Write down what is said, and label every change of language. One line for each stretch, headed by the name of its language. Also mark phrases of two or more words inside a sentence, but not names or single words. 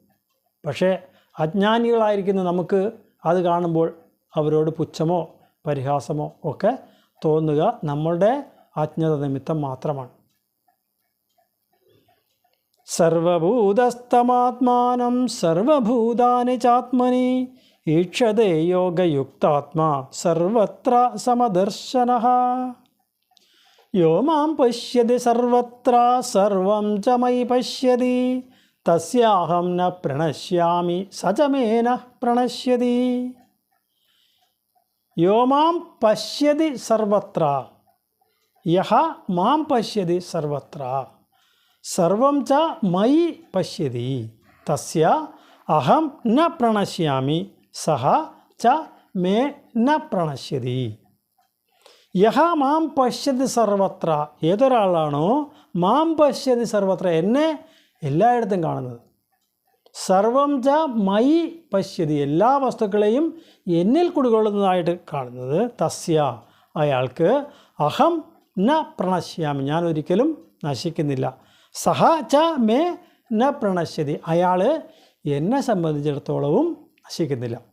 Malayalam: പക്ഷേ അജ്ഞാനികളായിരിക്കുന്ന നമുക്ക് അത് കാണുമ്പോൾ അവരോട് പുച്ഛമോ പരിഹാസമോ ഒക്കെ തോന്നുക നമ്മളുടെ അജ്ഞത നിമിത്തം മാത്രമാണ്.
Sanskrit: സർവഭൂതസ്ഥമാത്മാനം സർവഭൂതാനി ചാത്മനി ഈക്ഷതേ യോഗയുക്താത്മാ സർവത്ര സമദർശനഃ യോ മാം പശ്യതി സർവത്ര സർവം ച മയി പശ്യതി തസ്യാഹം ന പ്രണശ്യാമി സ ച മേ ന പ്രണശ്യതി. യോ മാം പശ്യതി സർവത്ര, യഹ മാം പശ്യതി സർവത്ര സർവം ച മയി പശ്യതി തസ്യ അഹം ന പ്രണശ്യാമി സഹ ച മേ ന പ്രണശ്യതി. യഹ മാം പശ്യതി സർവത്ര,
Malayalam: ഏതൊരാളാണോ
Sanskrit: മാം പശ്യതി സർവത്ര
Malayalam: എന്നെ എല്ലായിടത്തും കാണുന്നത്,
Sanskrit: സർവം ച മയി പശ്യതി
Malayalam: എല്ലാ വസ്തുക്കളെയും എന്നിൽ കുടികൊള്ളുന്നതായിട്ട് കാണുന്നത്, തസ്യ അയാൾക്ക്
Sanskrit: അഹം ന പ്രണശ്യാമി
Malayalam: ഞാൻ ഒരിക്കലും നശിക്കുന്നില്ല,
Sanskrit: സഹ ച മേ ന പ്രണശ്യതി
Malayalam: അയാൾ എന്നെ സംബന്ധിച്ചിടത്തോളവും നശിക്കുന്നില്ല.